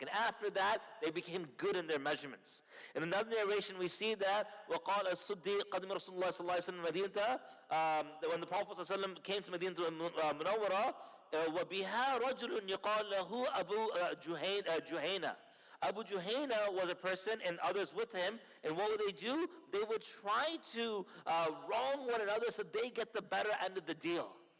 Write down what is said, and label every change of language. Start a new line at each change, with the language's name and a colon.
English: And after that, they became good in their measurements. In another narration, we see that
Arabic: وَقَالَ الصُّدِّيقُ قَدِمَ رَسُولُ اللَّهِ صَلَّى اللَّهِ عَلَيْهِ وَسَلَّمَ.
English: When the Prophet ﷺ came to Medina to Munawwara,
Arabic: وَبِهَا رَجُلٌ يُقَالَ لَهُ أَبُو جُهَيْنَةَ.
English: Abu Juhayna was a person and others with him, and what would they do? They would try to wrong one another so they get the better end of the deal.